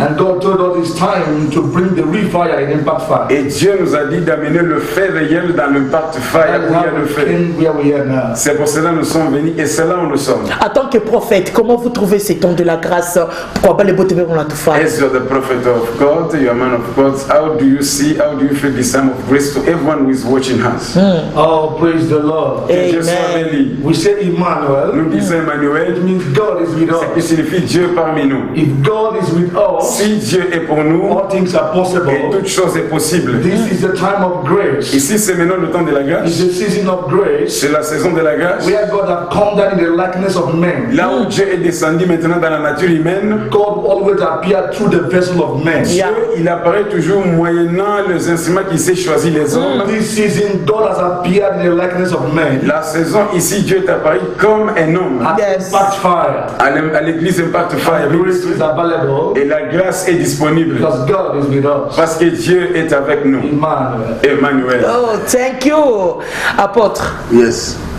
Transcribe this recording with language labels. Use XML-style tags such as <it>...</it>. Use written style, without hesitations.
<en>And God told us it's time to bring the real fire in Impact Fire.</en> <fr>Et Dieu nous a dit d'amener le fait réel dans l'Impact Fire où il y a le fait. C'est pour cela que nous sommes venus et c'est là où nous sommes. En tant que prophète, comment vous trouvez ces temps de la grâce? Pourquoi pas les beaux témoins la tout faire?</fr> <en>As you're the prophet of God, you're a man of God, how do you feel this time of grace to everyone who is watching us? Oh, praise the Lord.</en> <fr>que Dieu soit béni.</fr> <en>We say Emmanuel.</en> <fr>Nous disons Emmanuel.</fr> <en>It means God is with us.</en> <fr>Il signifie Dieu parmi nous.</fr> <en>If God is with us,</en> <fr>si Dieu est pour nous,</fr> <en>all things are possible.</en> <fr>Et toute chose est possible.</fr> <en>This is the time of grace.</en> <fr>Ici c'est maintenant le temps de la grâce.</fr> <en>It's the season of grace.</en> <fr>C'est la saison de la grâce.</fr> <en>Where God has come down in the likeness of men.</en> <fr>Là où Dieu est descendu maintenant dans la nature humaine.</fr> <en>God always appeared through the vessel of men.</en> <fr>Dieu, il apparaît toujours moyennant les instruments qui sait choisir les hommes.</fr> <en>This season, God has appeared in the likeness of men.</en> <fr>La saison ici, Dieu est apparu comme un homme.</fr> <en>Impact Fire.</en> <fr>À l'église Impact Fire. Et la grâce est disponible.</fr> <en>Because God is with us.</en> <fr>Parce que Dieu est avec nous.</fr> <en>Emmanuel. Oh, thank you, apôtre. Yes.</en>